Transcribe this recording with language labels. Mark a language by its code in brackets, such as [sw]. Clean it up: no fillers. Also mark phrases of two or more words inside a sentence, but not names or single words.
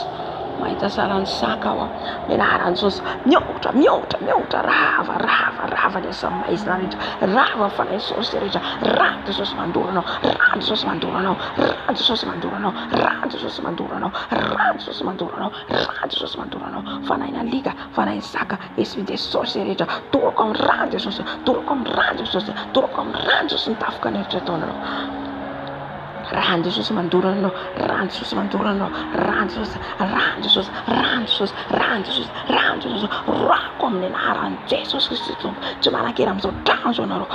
[mg] Mahita sara ny saka aho amin'ny anaran'i Jesosy, mihoatra, rava ny asa maizina rehetra, rava fanahy sorcier rehetra, rano Jesosy mandoro anao, rano Jesosy mandoro anao, rano Jesosy mandoro anao, rano Jesosy mandoro anao, rano Jesosy mandoro anao, rano Jesosy mandoro anao. Fanahy alika, fanahy saka, [fr] esprit de sorcier [mg] rehetra, dorako amin'ny rano Jesosy, dorako amin'ny rano Jesosy, dorako amin'ny rano Jesosy. Ny tafoka rehetra ataonareo, rano Jesosy mandoro anao, rano Jesosy mandoro anao, rano Jesosy, rano Jesosy, rano Jesosy, rano Jesosy, rano Jesosy. Roako amin'ny anaran'i Jesosy Kristy tsy manan-kera amin'izao trano izao nareo.